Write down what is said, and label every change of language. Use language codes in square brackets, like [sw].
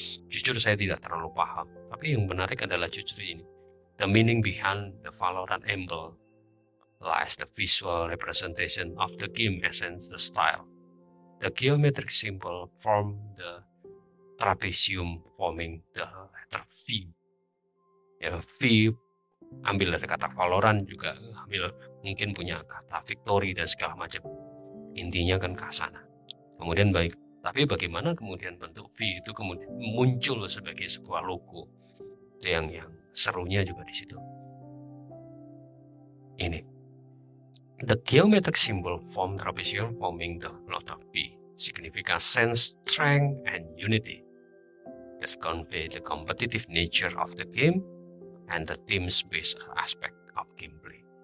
[id] Jujur saya tidak terlalu paham, tapi yang menarik adalah justru ini. [en] The meaning behind the Valorant emblem lies the visual representation of the game essence, the style. The geometric symbol form the trapezium forming the letter V. [id] Ya, V ambil dari kata Valorant, juga ambil mungkin punya kata victory dan segala macam. Intinya kan ke sana. Kemudian tapi bagaimana kemudian bentuk V itu kemudian muncul sebagai sebuah logo. Itu yang serunya juga di situ. Ini. [en] The geometric symbol form trapezium forming the letter V signifies sense, strength, and unity that convey the competitive nature of the game and the team-based aspect of gameplay.